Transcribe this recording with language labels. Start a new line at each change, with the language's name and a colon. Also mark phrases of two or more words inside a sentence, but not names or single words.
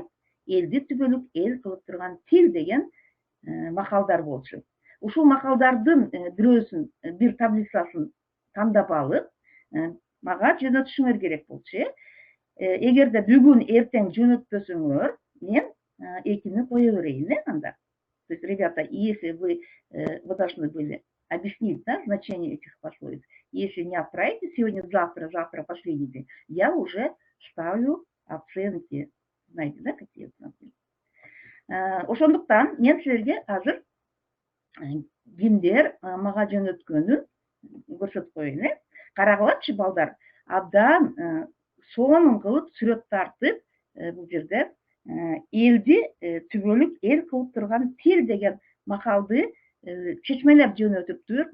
Kyrgyz: Элди түбөлүк эл кылып турган тил деген макалдар болчу. Ушул макалдардын бирөөсүн, бир таблицасын тандап алып, мага жөнөтүшүңөр керек болчу. Эгерде бүгүн эртең жөнөтпөсөңөр, мен экини кое берейин, анда.
Russian: То есть, ребята, если вы должны были объяснить, значение этих пословиц, если не отправите сегодня, завтра последний день, я уже ставлю оценки. Знаете, какие оценки?
Kyrgyz: Ошондуктан мен силерге азыр кимдер мага жөнөткөнүн көрсөтүп коеюн, Карагылачы, балдар, абдан сонун кылып сүрөт тартып, бул жерде элди түбөлүк эл кылып турган тил деген макалды чечмелеп жөнөтүптүр.